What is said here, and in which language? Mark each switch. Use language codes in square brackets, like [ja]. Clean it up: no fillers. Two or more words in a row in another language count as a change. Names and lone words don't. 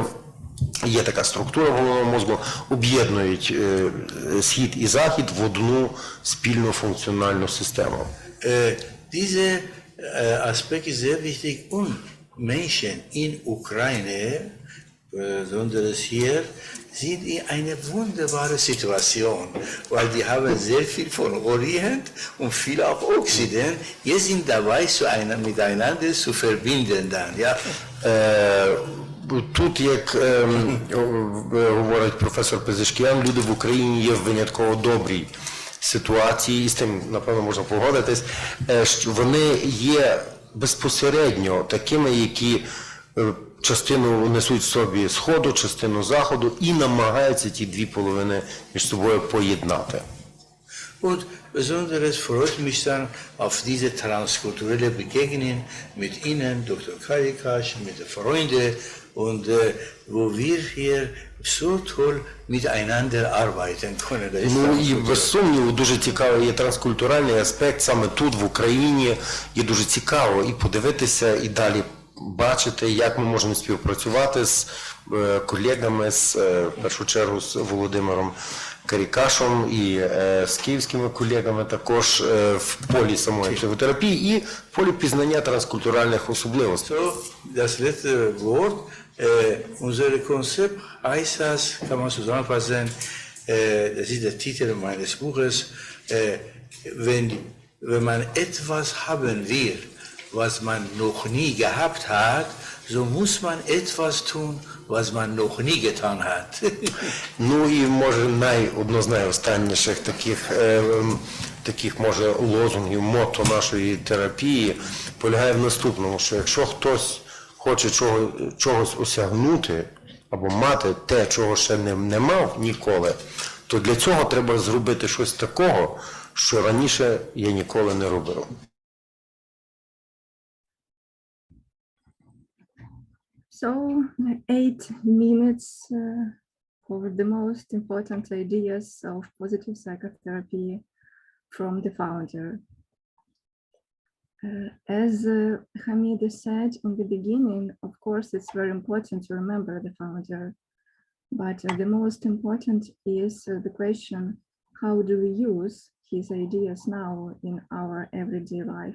[uk] Є така структура головного мозку, об'єднують схід і захід в одну спільну функціональну систему. [de] Dieser Aspekt ist sehr wichtig und Menschen in Ukraine, besonders hier, sind in einer wunderbaren Situation, weil die haben sehr viel von Orient und viel auch Occident. Jetzt sind dabei, miteinander zu verbinden dann, ja. [uk] Тут, як говорить професор Пезешкіан, люди в Україні є в винятково добрій ситуації, і з тим, напевно, можна погодитись, що вони є безпосередньо такими, які частину несуть в собі Сходу, частину Заходу, і намагаються ті дві половини між собою поєднати. [de] Und besonders freut mich dann auf diese transkulturelle Begegnung mit Ihnen, Dr. Karikash, mit den Freunden, und wo wir hier so toll miteinander arbeiten können. [uk] Ну і без сумніву дуже цікавий є транскультуральний аспект саме тут, в Україні. Є дуже цікаво і подивитися, і далі бачити, як ми можемо співпрацювати з колегами, в першу чергу з Володимиром Карікашем і з київськими колегами також в полі самої психотерапії і в полі пізнання транскультуральних особливостей. [de] Das letzte Wort, unser Konzept heißt das, kann man zusammenfassen, das ist der Titel meines Buches, wenn man etwas haben will, was man noch nie gehabt hat, so muss man etwas tun, was man noch nie getan hat. [uk] Ну і може одно з найостанніших таких може лозунгів, мото нашої терапії полягає в наступному, що якщо хтось хоче чогось осягнути або мати те, чого ще не мав ніколи, то для цього треба зробити щось такого, що раніше я ніколи не робив. [en] So, 8 minutes for the most important ideas of positive psychotherapy from the founder. As Hamid said in the beginning, of course, it's very important to remember the founder, but the most important is the question, how do we use his ideas now in our everyday life?